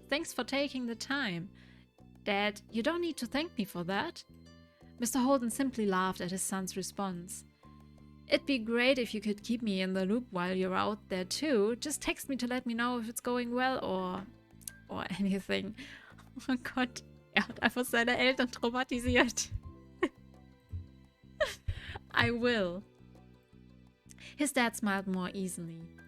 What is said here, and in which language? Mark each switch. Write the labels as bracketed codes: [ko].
[en] Thanks for taking the time. Dad, you don't need to thank me for that. Mr. Holden simply laughed at his son's response. It'd be great if you could keep me in the loop while you're out there too. Just text me to let me know if it's going well or anything. [de] Oh Gott, er hat einfach seine Eltern traumatisiert. [en] I will. His dad smiled more easily.